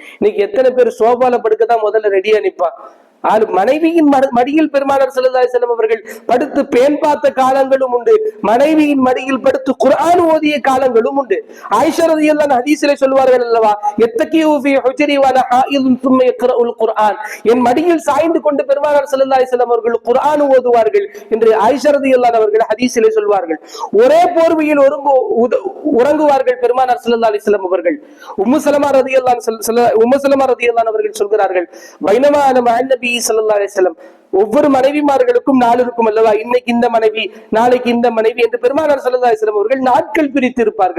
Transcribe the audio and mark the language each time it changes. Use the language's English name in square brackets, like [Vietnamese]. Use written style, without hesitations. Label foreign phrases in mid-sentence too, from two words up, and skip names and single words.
[Tamil] இன்னைக்கு எத்தனை பேர் சோபால படுக்கதான் முதல்ல ரெடியா நிப்பான். மனைவியின் மடியில் பெருமானார் [Arabic] صلى الله عليه وسلم [Tamil] அவர்கள் படுத்து பேன் பார்த்த காலங்களும் உண்டு. மனைவியின் மடியில் படுத்து குர்ஆன் ஓதிய காலங்களும் உண்டு. ஆயிஷா ரலியல்லாஹு அன்ஹா ஹதீஸிலே சொல்வார்கள் அல்லவா, [Arabic] يتكئ في حجري وأنا حائض ثم يقرؤ القرآن, [Tamil] என் மடியில் சாய்ந்து கொண்டு பெருமானார் [Arabic] صلى الله عليه وسلم [Tamil] அவர்கள் குர்ஆன் ஓதுவார்கள் என்று ஆயிஷா [Arabic] رضي الله عنها [Tamil] அவர்கள் ஹதீஸிலே சொல்வார்கள். ஒரே போர்வையில் உறங்குவார்கள் பெருமானார் [Arabic] صلى الله عليه وسلم [Tamil] அவர்கள். உம்மு சலமா [Arabic] رضي الله عنها [Tamil] அவர்கள் சொல்கிறார்கள், [Arabic] بينما أنا مع صلى الله عليه وسلم, [Tamil] ஒவ்வொரு மனைவிமார்களுக்கும் நாள் இருக்கும் அல்லவா, இன்னைக்கு இந்த மனைவி நாளைக்கு இந்த மனைவி என்று பெருமானார் [Arabic] صلى الله عليه وسلم [Tamil] அவர்கள் நாட்கள் பிரித்து இருப்பார்கள்.